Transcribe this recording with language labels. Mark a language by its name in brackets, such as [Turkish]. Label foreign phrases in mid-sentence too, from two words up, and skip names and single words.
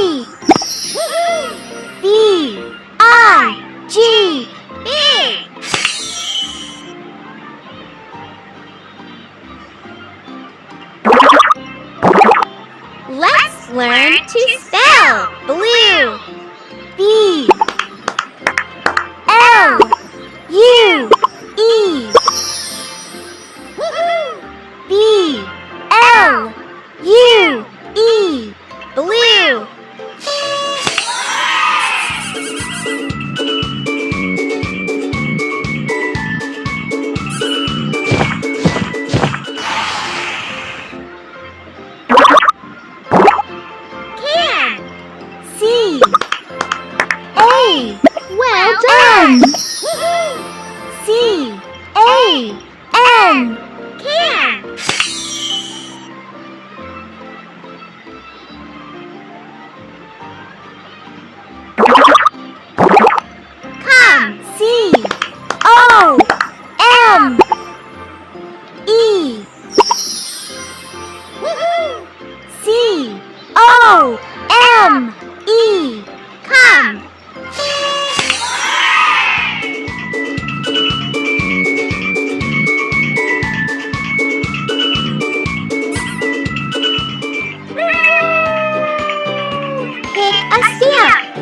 [English] B. I. G. Big. Let's learn to spell blue. B. L. U. E. B. L. U. E. Blue. Can. C. A. Well done. C. A. N. Can. Come. C. O. M. E. C. O. M. E. Come. Pick a stamp.